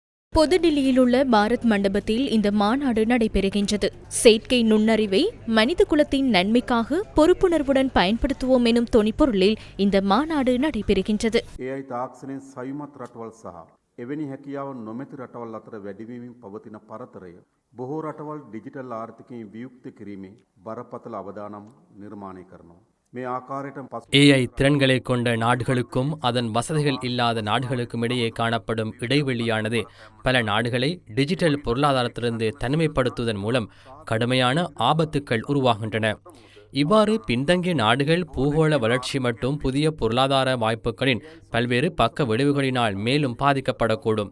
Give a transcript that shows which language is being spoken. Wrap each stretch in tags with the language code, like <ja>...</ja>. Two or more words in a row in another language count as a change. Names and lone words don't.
<ta>புதுடில்லியில் உள்ள பாரத் மண்டபத்தில் இந்த மாநாடு நடைபெறுகின்றது. செயற்கை நுண்ணறிவை மனித குலத்தின் நன்மைக்காக பொறுப்புணர்வுடன் பயன்படுத்துவோம் எனும் தொனிப்பொருளில் இந்த மாநாடு நடைபெறுகின்றது.</ta> <si>එවැනි හැකියාව නොමැති රටවල් අතර වැඩිවීමෙන් පවතින පරතරය බොහෝ රටවල් ඩිජිටල් ආර්ථිකයෙන් වියුක්ත කිරීමේ බරපතල අවදානම් නිර්මාණය කරනවා.</si> <ta>ஏஐ திறன்களை கொண்ட நாடுகளுக்கும் அதன் வசதிகள் இல்லாத நாடுகளுக்கும் இடையே காணப்படும் இடைவெளியானது பல நாடுகளை டிஜிட்டல் பொருளாதாரத்திலிருந்து தனிமைப்படுத்துவதன் மூலம் கடுமையான ஆபத்துக்கள் உருவாகின்றன. இவ்வாறு பின்தங்கிய நாடுகள் பூகோள வளர்ச்சி மற்றும் புதிய பொருளாதார வாய்ப்புகளின் பல்வேறு பக்க விளைவுகளினால் மேலும் பாதிக்கப்படக்கூடும்.</ta>